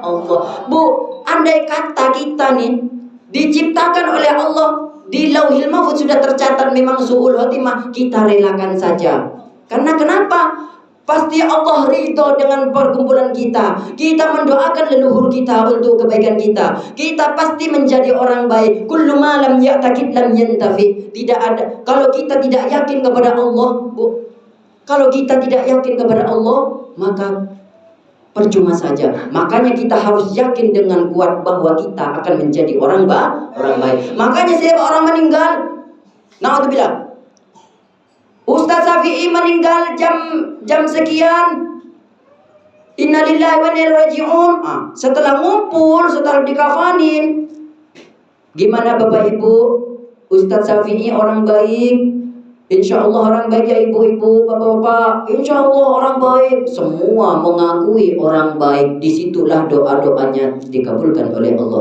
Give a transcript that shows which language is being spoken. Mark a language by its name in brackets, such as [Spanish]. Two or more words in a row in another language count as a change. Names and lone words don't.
[Indonesian] Bu, andai kata kita nih diciptakan oleh Allah, di Lauhil Mahfuz sudah tercatat memang [Arabic] سوء الخاتمة, [Indonesian] kita relakan saja. Karena kenapa? Pasti Allah ridho dengan perkumpulan kita. Kita mendoakan leluhur kita untuk kebaikan kita. Kita pasti menjadi orang baik. [Arabic] كل ما لم يعتقد لم ينتف. [Indonesian] Tidak ada. Kalau kita tidak yakin kepada Allah, Bu. Kalau kita tidak yakin kepada Allah, maka percuma saja. Makanya kita harus yakin dengan kuat bahwa kita akan menjadi orang baik. Makanya setiap orang meninggal, na'udzubillah, Ustaz Syafi'i meninggal jam sekian, [Arabic] إنا لله وإنا إليه راجعون. [Indonesian] Setelah ngumpul, setelah dikafanin, gimana Bapak Ibu? Ustaz Syafi'i orang baik, [Arabic] إن شاء الله [Indonesian] orang baik ya ibu-ibu, bapak-bapak, [Arabic] إن شاء الله [Indonesian] orang baik. Semua mengakui orang baik. Disitulah doa-doanya dikabulkan oleh Allah.